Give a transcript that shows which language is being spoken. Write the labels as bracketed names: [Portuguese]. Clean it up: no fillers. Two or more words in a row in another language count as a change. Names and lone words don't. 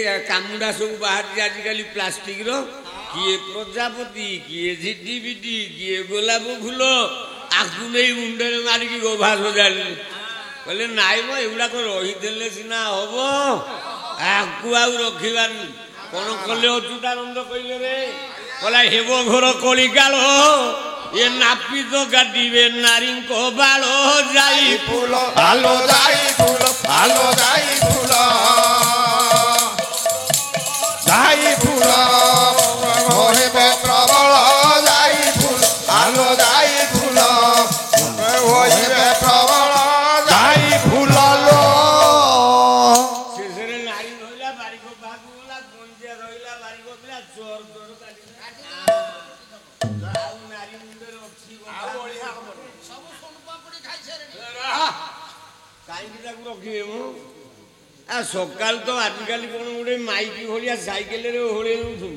[Odia] କାମୁଡା ସବୁ ବାହାରିଛି ଆଜିକାଲି ପ୍ଲାଷ୍ଟିକର କିଏ ପ୍ରଜାପତି କିଏ ଝିଟି ପିଟି କିଏ ଗୋଲାପ ଫୁଲ ଆକୁ ନେଇ ମୁଣ୍ଡରେ ମାରିକି ଗୋଭା ସଜାଡ଼ିଲେ କହିଲେ ନାଇଁ ମ ଏଗୁଡାକ ରହିଥିଲେ ସିନା ହବ ଆକୁ ଆଉ ରଖିବାନି କଣ କଲେ ଅଚ୍ୟୁତାନନ୍ଦ କହିଲେ ରେ କହିଲା ହେବ ଘର କଳିକାଳ ଏ ନାପିତ କାଟିବେ ନାରୀଙ୍କ ବାଳ ଯାଇ ଫୁଲ ଆଲୋ ଯାଇ ଫୁଲ ଆଲୋ ଯାଇ ଫୁଲ ଯାଇ ଫୁଲ ହଇବେ ପ୍ରବଳ ଯାଇ ଫୁଲ ଆଲୋ ଯାଇ ଫୁଲ ହଇବେ ପ୍ରବଳ ଯାଇ ଫୁଲ ଲୋ ଶେଷରେ ନାରୀ ରହିଲା ବାରିକ ବାହାକୁ ଗଲା ଗଞ୍ଜିଆ ରହିଲା ବାରିକ ପିଲା ଚୋର ଚୋର କାଟିଲା ଆଉ ନାରୀ ମୁଣ୍ଡରେ ଅଛି କାହିଁକି ତାକୁ ରଖିବେ ମୁଁ ଆଉ ସକାଳୁ ତ ଆଜିକାଲି କଣ ଗୋଟେ ମାଇକି ଭଳିଆ ସାଇକେଲରେ ଓହଳେଇ ଦଉଛନ୍ତି